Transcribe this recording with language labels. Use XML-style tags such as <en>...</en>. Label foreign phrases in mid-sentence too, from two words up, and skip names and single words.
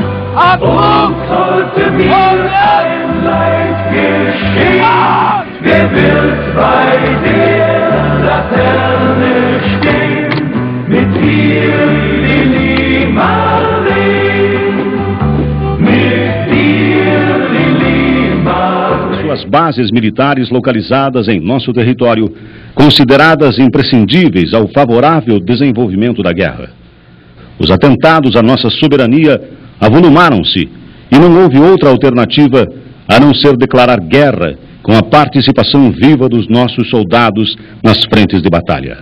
<de>Und sollte mir ein Leid geschehen, wer wird bei der Laterne stehen? Mit dir, Lili Marleen, mit dir, Lili Marleen.</de> <pt>Suas bases militares localizadas em nosso território, consideradas imprescindíveis ao favorável desenvolvimento da guerra. Os atentados à nossa soberania avolumaram-se e não houve outra alternativa a não ser declarar guerra com a participação viva dos nossos soldados nas frentes de batalha.</pt>